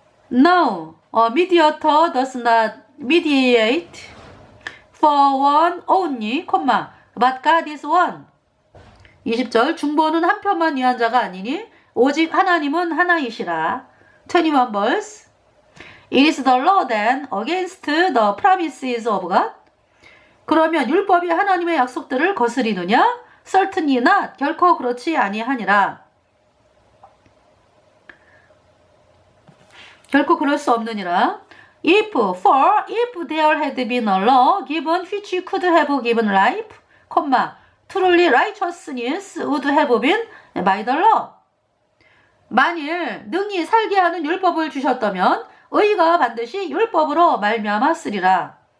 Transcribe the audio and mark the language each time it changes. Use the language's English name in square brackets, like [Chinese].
[English] No, a mediator does not mediate for one only, but God is one. [Korean] 20절. 중보는 한 편만 위한 자가 아니니 오직 하나님은 하나이시라. [English] 21 verse. It is the law then against the promises of God. [Korean] 그러면 율법이 하나님의 약속들을 거스리느냐? [English] Certainly not. [Korean] 결코 그렇지 아니하니라. 결코 그럴 수 없느니라. [English] If there had been a law given which could have given life, truly righteousness would have been by the law. [Korean] 만일 능히 살게 하는 율법을 주셨다면 의가 반드시 율법으로 말미암았으리라.